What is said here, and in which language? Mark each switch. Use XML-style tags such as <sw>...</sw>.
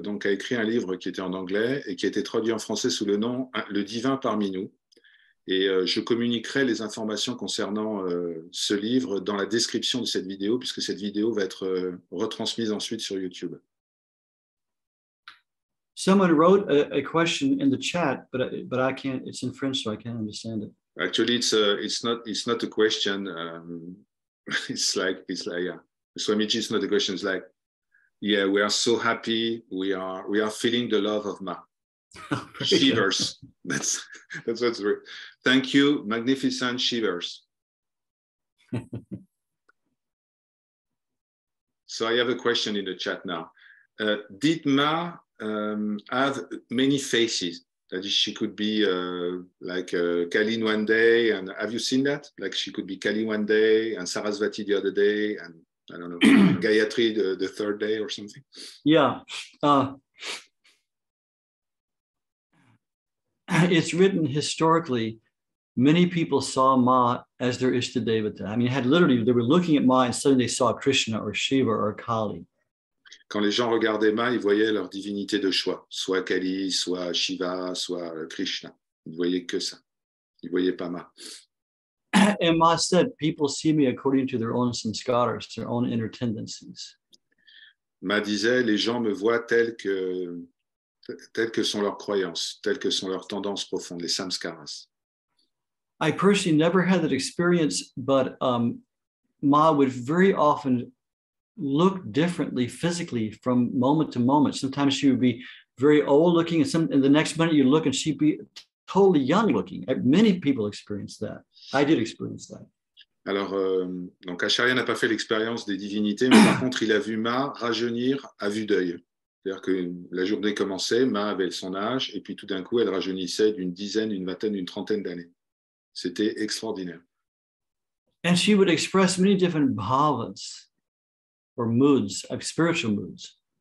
<fr>Donc, a écrit un livre qui était en anglais et qui a été traduit en français sous le nom Le Divin parmi nous. Et je communiquerai les informations concernant ce livre dans la description de cette vidéo, puisque cette vidéo va être retransmise ensuite sur YouTube.</fr> <en>Someone wrote a question in the chat, but I can't. It's in French, so I can't understand it. Actually, it's not a question. It's like yeah. Swamiji, it's not a question. It's like, yeah, we are so happy. We are feeling the love of Ma. Shivers. That's what's right. Thank you, magnificent Shivers. So I have a question in the chat now. Did Ma have many faces? That is, she could be like Kali one day, and have you seen that? Like she could be Kali one day, and Sarasvati the other day, and I don't know, Gayatri the third day or something? Yeah. It's written historically, many people saw Ma as their Ishtadevata. I mean, they were looking at Ma and suddenly they saw Krishna or Shiva or Kali.</en> <fr>Quand les gens regardaient Ma, ils voyaient leur divinité de choix, soit Kali, soit Shiva, soit Krishna. Ils ne voyaient que ça. Ils ne voyaient pas Ma.</fr> <en>And Ma said, people see me according to their own samskaras, their own inner tendencies.</en> <fr>Ma disait, les gens me voient tels que sont leurs croyances, telles que sont leurs tendances profondes, les samskaras.</fr> <en>I personally never had that experience, but Ma would very often look differently physically from moment to moment. Sometimes she would be very old looking, and the next minute you look and she'd be totally young looking. Many people experience that. I did experience that.</en> <fr>Alors, donc Acharya n'a pas fait l'expérience des divinités, mais par contre, il a vu Ma rajeunir à vue d'œil. C'est-à-dire que la journée commençait, Ma avait son âge, et puis tout d'un coup, elle rajeunissait d'une dizaine, une vingtaine, une trentaine d'années. C'était extraordinaire.</fr> <en>And she would express many different bhavas or moods, like spiritual moods.</en>